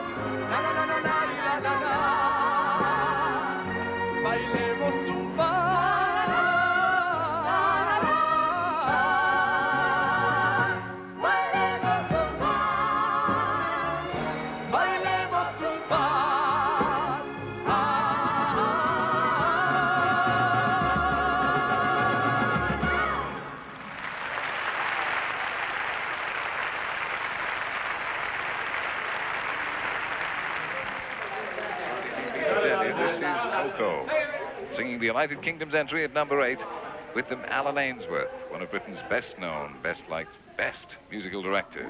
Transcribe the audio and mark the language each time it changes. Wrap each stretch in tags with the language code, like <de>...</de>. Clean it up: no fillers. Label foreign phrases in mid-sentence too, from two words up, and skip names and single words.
<es>Na na na na na na na. Bailemos un par. Bailemos un par. Bailemos un par.</es> <en>Singing the United Kingdom's entry at number 8, with them Alan Ainsworth, one of Britain's best-known, best-liked, best musical directors.</en>